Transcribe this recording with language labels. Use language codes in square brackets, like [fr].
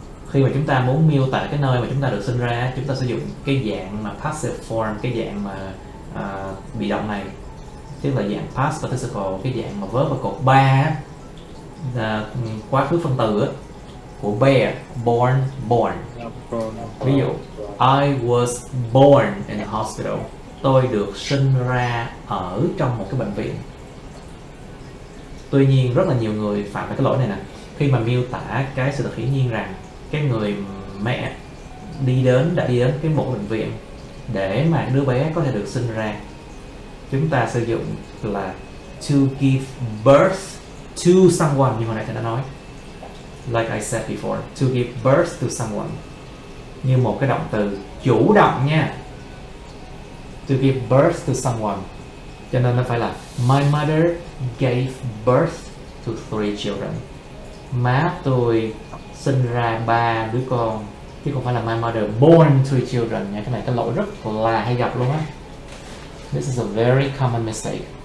[vi] Khi mà chúng ta muốn miêu tả cái nơi mà chúng ta được sinh ra, chúng ta sử dụng cái dạng mà passive form, cái dạng mà bị động này, tức là dạng past participle, cái dạng mà verb và cột 3. quá khứ phân từ á, của bear, born, born. Ví dụ, [en] I was born in a hospital. [vi] Tôi được sinh ra ở trong một cái bệnh viện. Tuy nhiên rất là nhiều người phạm phải cái lỗi này nè, khi mà miêu tả cái sự thật hiển nhiên rằng cái người mẹ đã đi đến cái một bệnh viện để mà đứa bé có thể được sinh ra, chúng ta sử dụng là [en] to give birth to someone, [vi] như hồi nãy tôi đã nói, [en] like I said before, [vi] to give birth to someone, như một cái động từ chủ động nha, to give birth to someone. Cho nên nó phải là [en] my mother gave birth to 3 children. [vi] Má tôi sinh ra 3 đứa con, chứ không phải là [en] my mother born 3 children [vi] nha. Cái này cái lỗi rất là hay gặp luôn á. [en] This is a very common mistake.